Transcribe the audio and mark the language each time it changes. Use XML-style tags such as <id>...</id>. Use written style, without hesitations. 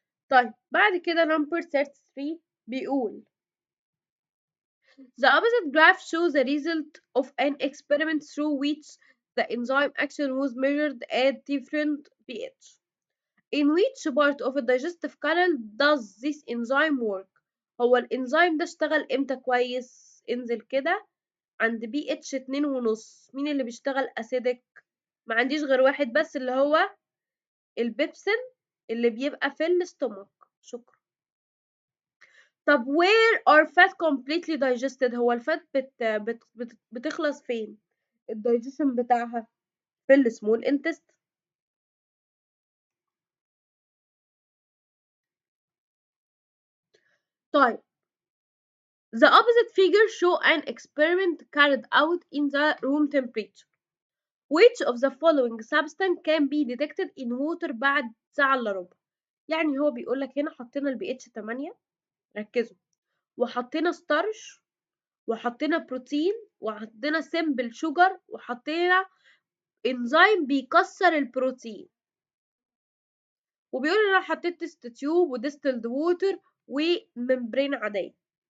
<ar>طيب بعد كده</ar> <en>number 33 بيقول the opposite graph shows the result of an experiment through which the enzyme action was measured at different pH. In which part of the digestive canal does this enzyme work؟</en> <ar>هو الانزيم ده اشتغل امتى كويس؟ انزل كده عند بي اتش 2.5. مين اللي بيشتغل اسيدك؟ ما عنديش غير واحد بس اللي هو البيبسين اللي بيبقى في الاستومك. شكرا. طب</ar> <en>where are fat completely digested؟</en> <ar>هو الفات بتخلص فين؟ الدايجيشن بتاعها في السمول انتست.</ar> <en>طيب the opposite figure show an experiment carried out in the room temperature. Which of the following substance can be detected in water</en> <ar>بعد ساعة إلا ربع؟ يعني هو بيقول لك هنا حطينا البي اتش 8، ركزوا، وحطينا ستارش، وحطينا بروتين، وحطينا سيمبل شوجر، وحطينا انزيم بيكسر البروتين، وبيقول انا حطيت تيست تيوب وديستلد ووتر وممبرين عادية.</ar>